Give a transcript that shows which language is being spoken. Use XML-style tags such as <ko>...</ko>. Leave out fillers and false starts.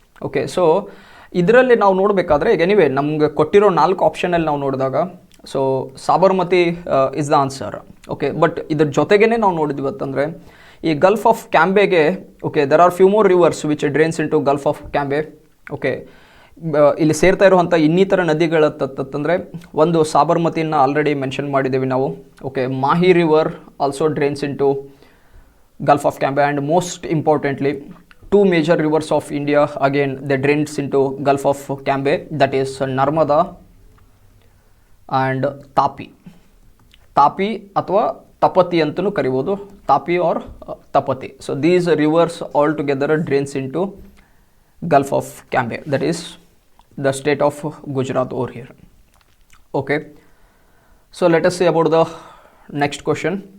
<kn>Okay, so ಇದರಲ್ಲಿ ನಾವು ನೋಡಬೇಕಾದ್ರೆ ಈಗ ಎನಿವೇ ನಮ್ಗೆ ಕೊಟ್ಟಿರೋ 4 ಆಪ್ಷನಲ್ಲಿ ನಾವು ನೋಡಿದಾಗ so</kn> <en>Sabarmati is the answer. Okay, but</en> <kn>ಇದ್ರ ಜೊತೆಗೇ ನಾವು ನೋಡಿದ್ವಿ ಅಂತಂದರೆ ಈ Gulf of ಕ್ಯಾಂಬೆಗೆ okay</kn> <en>There are few more rivers which drains in to gulf of Cambay.</en> <kn>Okay, ಇಲ್ಲಿ ಸೇರ್ತಾ ಇರುವಂಥ ಇನ್ನಿತರ ನದಿಗಳಂತಂದರೆ ಒಂದು ಸಾಬರ್ಮತಿನ ಆಲ್ರೆಡಿ ಮೆನ್ಷನ್ ಮಾಡಿದ್ದೀವಿ ನಾವು.</kn> <en>Okay, Mahi river also drains in to gulf of Cambay, and most importantly 2 major rivers of India again they drains into Gulf of Cambe, that is Narmada and Tapi.</en> <kn>Tapi ಅಥವಾ ತಪತಿ ಅಂತಲೂ ಕರಿಬೋದು, ತಾಪಿ R Tapti.</kn> <en>So these rivers all together drains into gulf of Cambay, that is the state of Gujarat over here. Okay, so let us see about the next question.</en>